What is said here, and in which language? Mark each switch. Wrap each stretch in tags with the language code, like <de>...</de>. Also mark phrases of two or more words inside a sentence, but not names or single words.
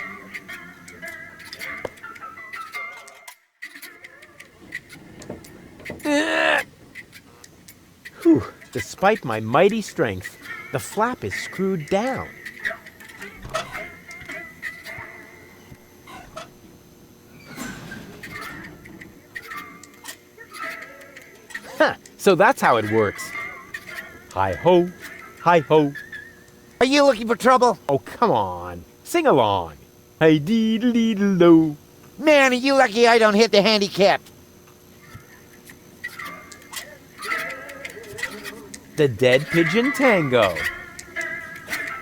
<en>Whew, despite my mighty strength, the flap is screwed down. So that's how it works. Hi-ho, hi-ho. Are you looking for trouble? Oh, come on. Sing along. Hi-dee-dee-dee-do. Man, are you lucky I don't hit the handicap. The Dead Pigeon Tango.</en>